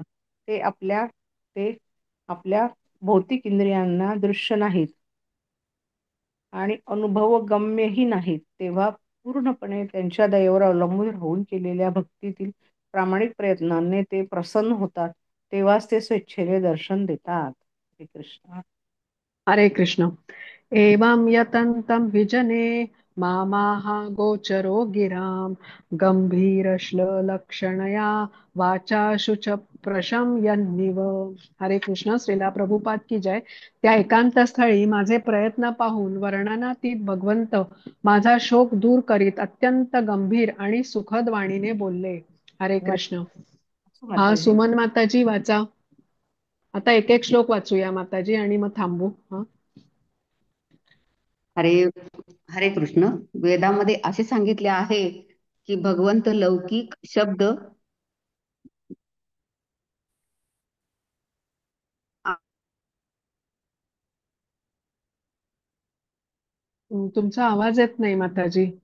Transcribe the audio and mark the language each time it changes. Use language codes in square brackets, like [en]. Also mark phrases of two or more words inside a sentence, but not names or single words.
[mr] ते आपल्या भौतिक इंद्रियांना दृश्य नाहीत आणि अनुभवगम्यही नाहीत. तेव्हा पूर्णपणे त्यांच्या दयेवर अवलंबून राहून केलेल्या भक्तीतील प्रामाणिक प्रयत्नांनी ते प्रसन्न होतात. तेव्हाच ते स्वेच्छेने दर्शन देतात. श्री कृष्ण. हरे कृष्ण. [sa] एवं यतन्तं विजने मामाह गोचरो गिरां गंभीरश्लक्षणया वाचा शुच प्रशमयन्निव. [mr] हरे कृष्ण. [hi] श्रीला प्रभुपाद की जय. [mr] त्या एकांत स्थळी माझे प्रयत्न पाहून वर्णनातीत भगवंत माझा शोक दूर करीत अत्यंत गंभीर आणि सुखद वाणीने बोलले. हरे कृष्ण. हा माताजी. सुमन माताजी वाचा. आता एक एक श्लोक वाचूया माताजी आणि मग थांबू. हा. हरे हरे कृष्ण. वेदामध्ये असे सांगितले आहे की भगवंत लौकिक शब्द तुमचा आवाज येत नाही माताजी.